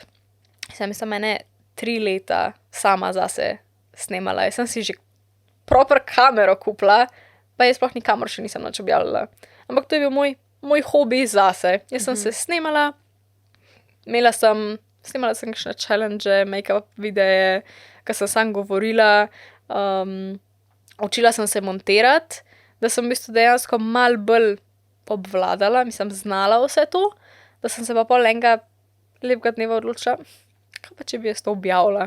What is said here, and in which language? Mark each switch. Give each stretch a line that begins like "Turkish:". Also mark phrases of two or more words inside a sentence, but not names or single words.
Slovenian: Sem ene 3 leta sama zase snemala. Jaz sem si že proper kamero kupila, pa jaz sploh nikamor še nisem nič objavljala. Ampak to je bil moj hobi zase. Jaz sem se snemala, snemala sem kakšne challenge, make-up videe, ko sem sam govorila, učila sem se montirati, da sem v bistvu dejansko malo bolj obvladala, mislim, znala vse to, da sem se pa pol enega lepega dneva odločila, kaj pa če bi jaz to objavila.